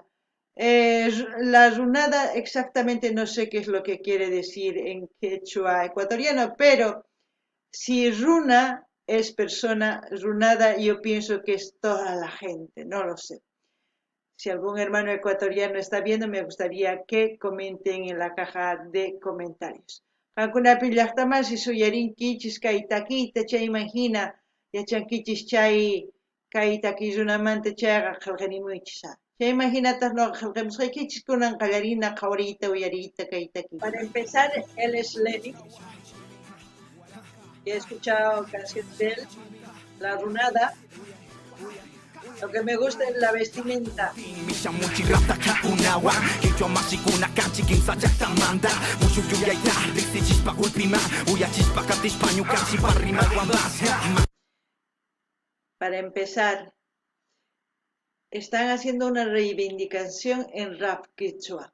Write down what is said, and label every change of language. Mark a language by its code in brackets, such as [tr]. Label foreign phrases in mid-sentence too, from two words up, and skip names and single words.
[es] La runada exactamente no sé qué es lo que quiere decir en quechua ecuatoriano, pero si runa es persona, runada yo pienso que es toda la gente, no lo sé. Si algún hermano ecuatoriano está viendo, me gustaría que comenten en la caja de comentarios. [qu] Hankunapi llaqtamansi suyarinkichis kay takiyta chayman hina yachankichis chay kay takiy runamanta chayqa qillqarimuychis. Chayman hinataq nuqa qillqamusqaykichis kunan qallarina qhawariyta uyariyta kay takiy. [es] Para empezar, él es Lenin. He escuchado canciones de él, La Runada. Lo que me gusta es la vestimenta. Para empezar, están haciendo una reivindicación en rap quechua.